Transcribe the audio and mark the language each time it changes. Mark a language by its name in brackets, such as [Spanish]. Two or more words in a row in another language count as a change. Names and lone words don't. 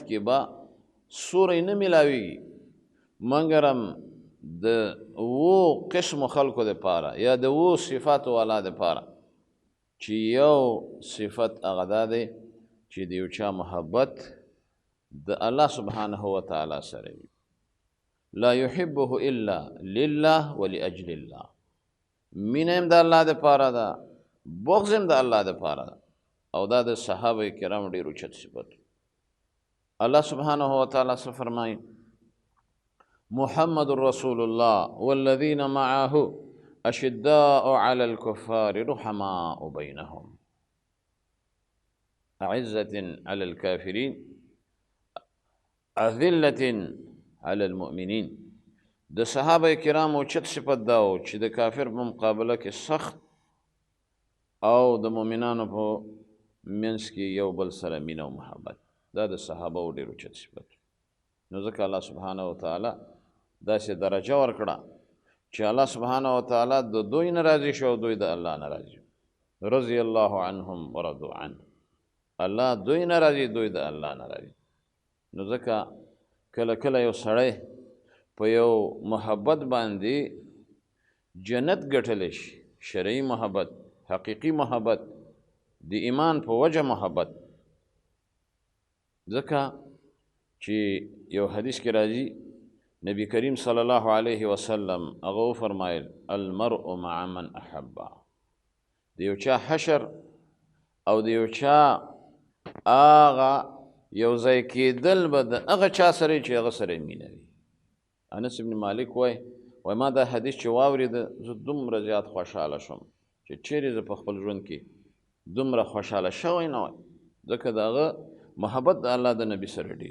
[Pashto] کې به سوری نه میلاویږي مګرم د 7 قسمو خلکو دپاره یا د 7 صفاتو والا دپاره چې یو صفت هغه دا دی چې د یو چا محبت د الله [Arabic] سبحانه وتعالی [Pashto] سره وي، [Arabic] لا يحبه الا لله ولاجل الله، [Pashto] مینه هم د الله دپاره ده، بغض هم د الله دپاره ده. او دا د صحابه کرام ډېر اوچت صفت. الله [Arabic] سبحانه وتعالی [Pashto] څه فرمایي؟ [Arabic] محمد رسول الله والذين معه أشداء على الكفار رحماء بينهم أعزة على الكافرين أذلة على المؤمنین. [Pashto] د صحابه کرامو چت صفت دا و چې د کافر په مقابله کې سخت او د مؤمنانو په منځ کې یو بل سره مینه او محبت. دا د صحابه و ډېر چت صفت. نو ځکه الله [Arabic] سبحانه وتعالی [Pashto] داسې درجه ورکړه چې الله [Arabic] سبحانه وتعالی [Pashto] د دوی نه راضي شو او دوی د الله نه راضي. [Arabic] رضی الله عنهم ورضوا عنه. [Pashto] الله دوی نه راضي، دوی د الله نه راضي. نو ځکه کله کله یو سړی په یو محبت باندې جنت ګټلی شي، شرعي محبت، حقیقي محبت، د ایمان په وجه محبت. ځکه چې یو حدیث کې راځي نبی کریم [Arabic] صلی الله علیه وسلم [Pashto] هغه وفرمایل [Arabic] المرء مع من احبه. [Pashto] د یو چا حشر او د یو چا هغه یو ځای کېدل به د هغه چا سره چې هغه سره مینه وي. انس بن مالک وایي ما دا حدیث چې واورېده زه دومره زیات خوشحاله شوم چې چیرې زه په خپل ژوند کې دومره خوشحاله شوی نه وای، ځکه د هغه محبت د الله د نبي سره ډېر.